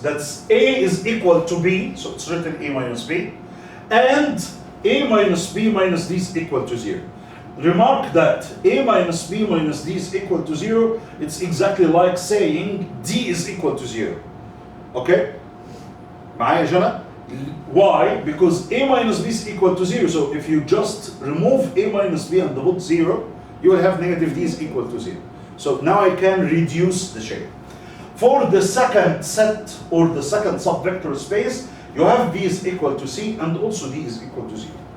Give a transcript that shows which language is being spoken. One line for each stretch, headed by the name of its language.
English: That's A is equal to B, so it's written A minus B, and A minus B minus D is equal to 0. Remark that A minus B minus D is equal to 0, it's exactly like saying D is equal to 0. Okay?
Arabic: معايا يا جنى؟
English: Why? Because A minus B is equal to 0. So if you just remove A minus B and put 0, you will have negative D is equal to 0. So now I can reduce the shape. For the second set or the second subvector space, you have B is equal to C and also D is equal to 0.